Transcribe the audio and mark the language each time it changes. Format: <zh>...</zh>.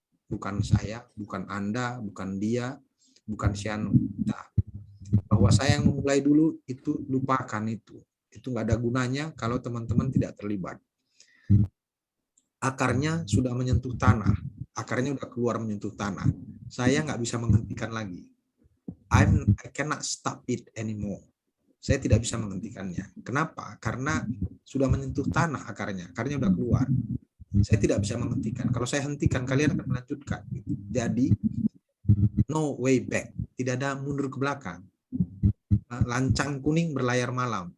<id>Bukan saya, bukan Anda, bukan dia, bukan Siano, kita. Bahwa saya yang memulai dulu itu, lupakan itu. Itu nggak ada gunanya kalau teman-teman tidak terlibat. akarnya sudah menyentuh tanah, akarnya udah keluar menyentuh tanah. Saya nggak bisa menghentikan lagi.</id> <en>I cannot stop it anymore.</en> <id>Saya tidak bisa menghentikannya. Kenapa? Karena sudah menyentuh tanah akarnya udah keluar. Saya tidak bisa menghentikan. Kalau saya hentikan, kalian akan melanjutkan. Jadi,</id> <en>no way back.</en> <id>Tidak ada mundur ke belakang. Lancang kuning berlayar malam.</id>